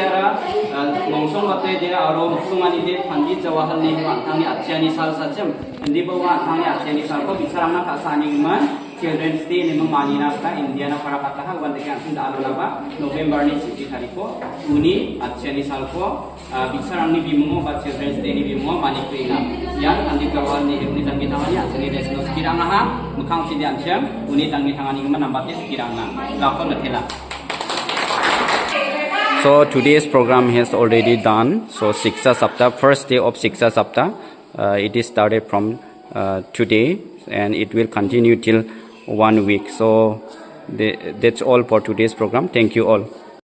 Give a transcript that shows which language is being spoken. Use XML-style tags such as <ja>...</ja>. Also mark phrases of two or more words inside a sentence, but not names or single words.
<grt>ara mongsong bate dia aro musungani de Pandit Jawaharlal Nehru angkang ni aksiani sal sacem Hindi bawa angkang ni aksiani salko bisarang na kasani man</grt> <en>Children's Day</en> <grt>ni manina kata India na para pataha wan take anceng da alona ba November ni Chibri tariko uni aksiani salko bisarang ni bimungo ba</grt> <en>Children's Day</en> <grt>ni bimungo mani kuina yang Pandit Jawaharlal Nehru ni tanggi tangani aksiani desno sekirang aha mukang si diancem uni tanggi tangani man nambati sekirang na lakon letela.</grt> <en>So today's program has already done. So Shiksha Saptah, first day of Shiksha Saptah, it is started from today and it will continue till 1 week. So that's all for today's program. Thank you all.</en>